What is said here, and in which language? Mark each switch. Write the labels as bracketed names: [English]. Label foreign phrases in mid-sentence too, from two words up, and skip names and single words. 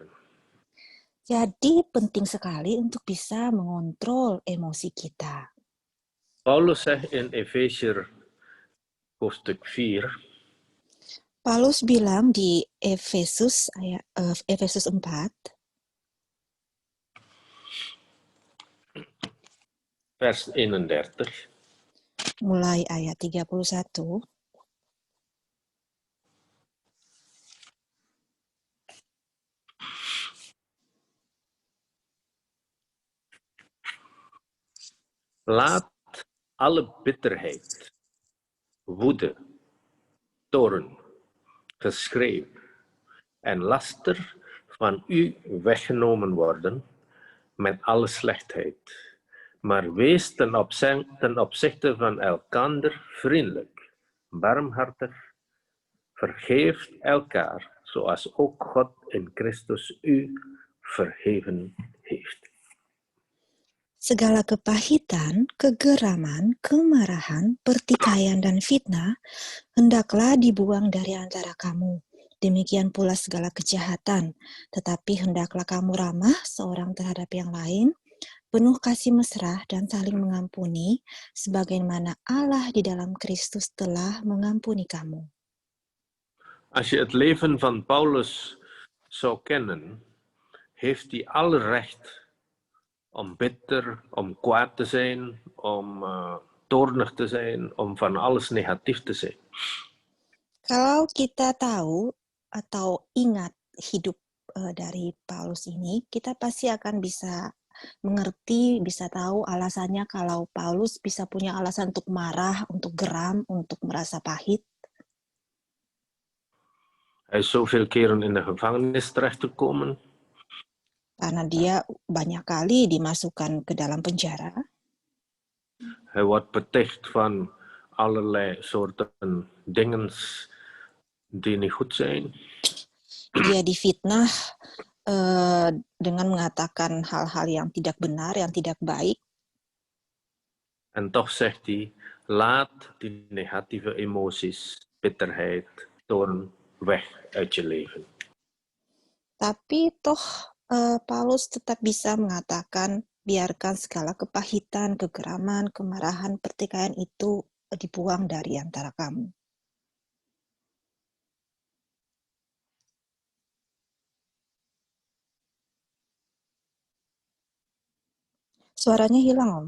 [Indonesian] Jadi penting sekali untuk bisa mengontrol emosi kita. [Dutch] Paulus zegt in Efesiër hoofdstuk 4. [Indonesian] Paulus bilang di Efesus 4. [Dutch] Vers 31. [Indonesian] Mulai ayat 31. [Dutch] Laat alle bitterheid, woede, toorn, geschreeuw en laster van u weggenomen worden met alle slechtheid. Maar wees ten opzichte van elkander vriendelijk, barmhartig, vergeeft elkaar, zoals ook God in Christus u vergeven heeft. [Indonesian] Segala kepahitan, kegeraman, kemarahan, pertikaian, dan fitnah hendaklah dibuang dari antara kamu. Demikian pula segala kejahatan, tetapi hendaklah kamu ramah seorang terhadap yang lain, penuh kasih mesra dan saling mengampuni, sebagaimana Allah di dalam Kristus telah mengampuni kamu. [Dutch] Als je het leven van Paulus zou kennen, heeft hij alle recht om bitter, om kwaad te zijn, om toornig te zijn, om van alles negatief te zijn. [Indonesian] Kalau kita tahu atau ingat hidup dari Paulus ini, kita pasti akan bisa mengerti, bisa tahu alasannya kalau Paulus bisa punya alasan untuk marah, untuk geram, untuk merasa pahit. [Dutch] Hij is zoveel keren in de gevangenis terechtgekomen. [Indonesian] Karena dia banyak kali dimasukkan ke dalam penjara. [Dutch] Hij wordt beticht van allerlei soorten dingen die niet goed zijn. [Indonesian] Dia difitnah dengan mengatakan hal-hal yang tidak benar, yang tidak baik. [Dutch] En toch zegt hij, laat die negatieve emoties, bitterheid, toorn weg uit je leven. [Indonesian] Tapi toh Paulus tetap bisa mengatakan, biarkan segala kepahitan, kegeraman, kemarahan, pertikaian itu dibuang dari antara kamu. Suaranya hilang, Om.